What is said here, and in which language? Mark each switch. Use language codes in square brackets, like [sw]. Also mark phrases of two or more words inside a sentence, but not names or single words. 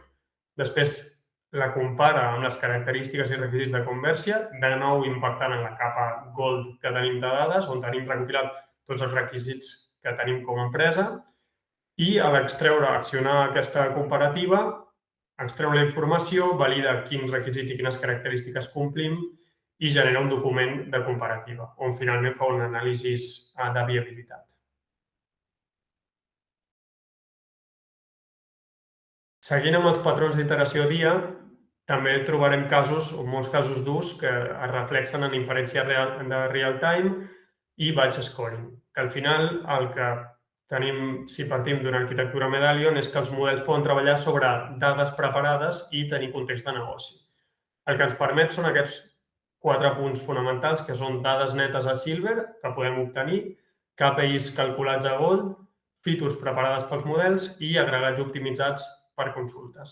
[ca] Després la compara amb les característiques i requisits de Conversia, de nou impactant en la capa Gold que tenim de dades, on tenim recopilat tots els requisits que tenim com a empresa, i a l'extreure, accionar aquesta comparativa, extreu la informació, valida quins requisits i quines característiques complim i genera un document de comparativa, on finalment fa un anàlisi de viabilitat. Seguint amb els patrons d'iteració dia, també trobarem casos, o molts casos d'ús, que es reflexen en inferència de real-time i [en] batch scoring, [ca] que al final el que tenim, si partim d'una arquitectura Medallion, és que els models poden treballar sobre dades preparades i tenir context de negoci. El que ens permet són aquests 4 punts fonamentals, que són dades netes a Silver, que podem obtenir, KPIs calculats a Gold, features preparades pels models i agregats optimitzats per consultes.